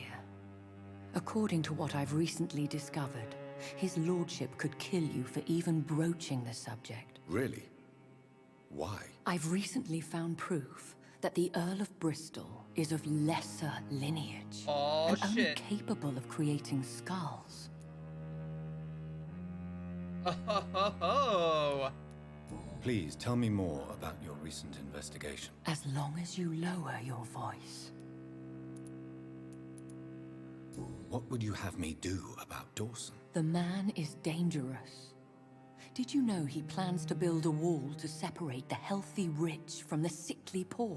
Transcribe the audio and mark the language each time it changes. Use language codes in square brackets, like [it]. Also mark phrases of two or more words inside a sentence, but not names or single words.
[en] According to what I've recently discovered, his lordship could kill you for even broaching the subject. Really? Why? I've recently found proof that the Earl of Bristol is of lesser lineage. Oh, and only shit. capable of creating skulls. Oh, ho, ho, ho. Please tell me more about your recent investigation. As long as you lower your voice. What would you have me do about Dawson? The man is dangerous. Did you know he plans to build a wall to separate the healthy rich from the sickly poor?